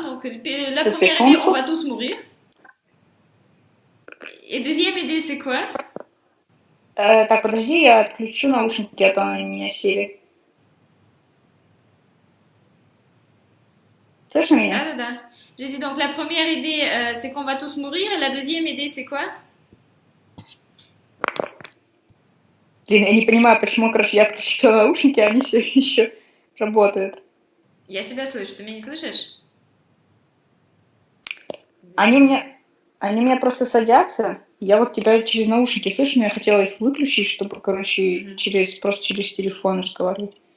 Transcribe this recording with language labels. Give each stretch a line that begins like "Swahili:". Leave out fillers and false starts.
French: Donc, la première idée, on va tous mourir. Et deuxième idée, c'est quoi?
Russian: Так, подожди, я отключу наушники, а то они у меня сели. Слышно меня? Да.
French: J'ai dit donc la première idée, c'est qu'on va tous mourir. Et la deuxième idée, c'est quoi?
Russian: Блин, я не понимаю, почему, короче, я отключила наушники, а они все еще работают. Я тебя слышу, ты меня не слышишь? Они меня просто садятся. Я вот тебя через наушники слышу, но я хотела их выключить, чтобы, короче, просто через телефон разговаривать.